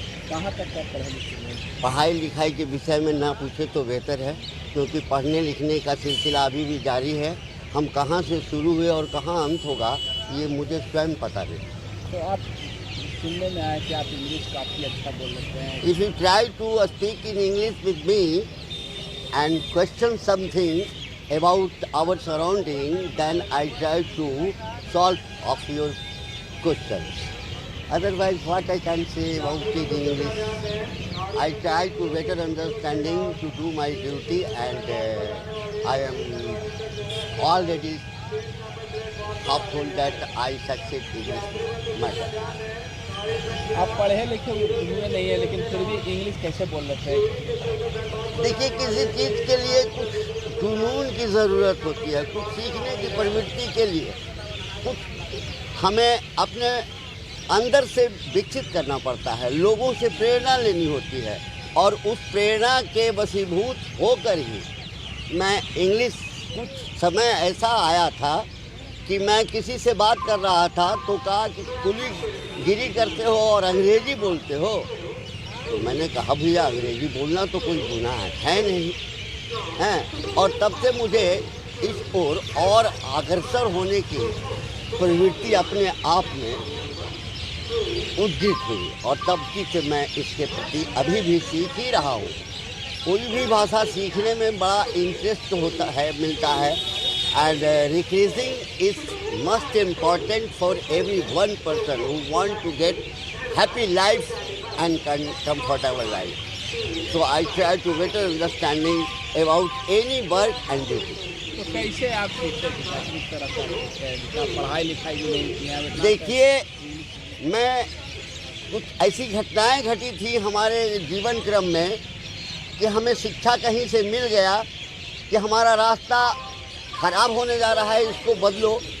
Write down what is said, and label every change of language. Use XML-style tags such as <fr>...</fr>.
<hi>कहाँ तक का पढ़े लिखे हैं? पढ़ाई लिखाई के विषय में ना पूछे तो बेहतर है, क्योंकि पढ़ने लिखने का सिलसिला अभी भी जारी है। हम कहाँ से शुरू हुए और कहाँ अंत होगा ये मुझे स्वयं पता नहीं। तो आप सुनने में आया कि आप इंग्लिश काफ़ी अच्छा बोल लेते हैं।</hi> <en>If you try to speak in English with me and question something about our surrounding, then I try to solve of your questions. Otherwise, what I can say about it in English, I try to better understanding to do my duty, and I am already hopeful that I succeed in this matter.</en> <hi>आप पढ़े लिखे हुए नहीं है, लेकिन फिर भी English कैसे बोल लेते हैं? देखिए, किसी चीज़ के लिए कुछ जुनून की ज़रूरत होती है, कुछ सीखने की प्रवृत्ति के लिए कुछ हमें अपने अंदर से विकसित करना पड़ता है। लोगों से प्रेरणा लेनी होती है और उस प्रेरणा के वशीभूत होकर ही मैं इंग्लिश, कुछ समय ऐसा आया था कि मैं किसी से बात कर रहा था तो कहा कि कुली गिरी करते हो और अंग्रेज़ी बोलते हो। तो मैंने कहा भैया, अंग्रेज़ी बोलना तो कोई गुनाह है नहीं है। और तब से मुझे इस ओर और अग्रसर होने की प्रवृत्ति अपने आप में उद्दीत हुई और तब की से मैं इसके प्रति अभी भी सीख ही रहा हूँ। कोई भी भाषा सीखने में बड़ा इंटरेस्ट होता है, मिलता है।</hi> <en>And recreasing is most important for every one person who want to get happy life and comfortable life. So I try to better understanding about any work and duty.</en> <hi>तो कैसे आप सीखते हैं? किस तरह से आप सीखते हैं? पढ़ाई लिखाई भी नहीं की है? देखिए, मैं कुछ ऐसी घटनाएं घटी थी हमारे जीवन क्रम में कि हमें शिक्षा कहीं से मिल गया कि हमारा रास्ता ख़राब होने जा रहा है, इसको बदलो।</hi>